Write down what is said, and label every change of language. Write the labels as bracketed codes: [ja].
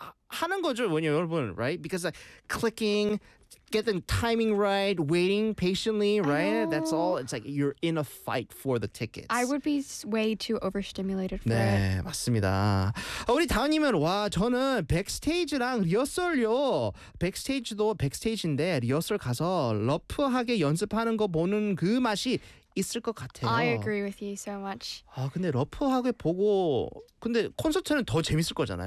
[ko] 하는 거죠, 뭐냐 여러분, right? [en] Because like clicking, getting timing right, waiting patiently, right? That's all. It's like you're in a fight for the tickets. I would be way too overstimulated for [ko] 네, [en] it. [ko] 네, 맞습니다. 아, 우리 다은님은 와, 저는 백스테이지랑 리허설요. 백스테이지도 백스테이지인데 리허설 가서 러프하게 연습하는 거 보는 그 맛이 있을 것 같아요. [en] I agree with you so much. [ko] 아, 근데 러프하게 보고 근데 콘서트는 더 재밌을 거잖아요.